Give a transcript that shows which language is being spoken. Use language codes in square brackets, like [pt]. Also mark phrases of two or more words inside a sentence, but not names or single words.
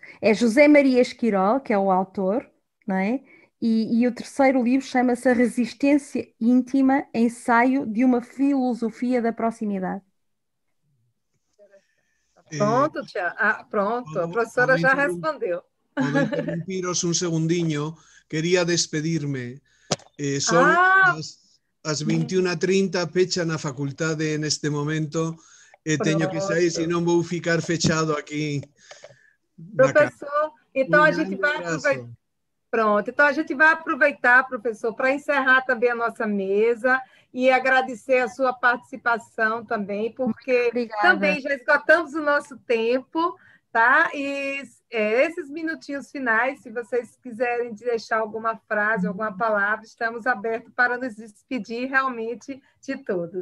[pt] É José Maria Esquirol, que é o autor, não é? E o terceiro livro chama-se A Resistência Íntima, ensaio de uma filosofia da proximidade. Pronto, tia. Pronto, a professora já respondeu. [gl] Podo interrompiros un segundiño. Quería despedirme. Son as 21:30, pechan a facultade neste momento, e teño que sair, senón vou [pt] ficar fechado [gl] aquí. [pt] Professor, então a gente vai aproveitar. Pronto, então a gente vai aproveitar, professor, para encerrar também a nossa mesa e agradecer a sua participação também, porque também já esgotamos o nosso tempo, tá? E esses minutinhos finais, se vocês quiserem deixar alguma frase, alguma palavra, estamos abertos para nos despedir realmente de todos.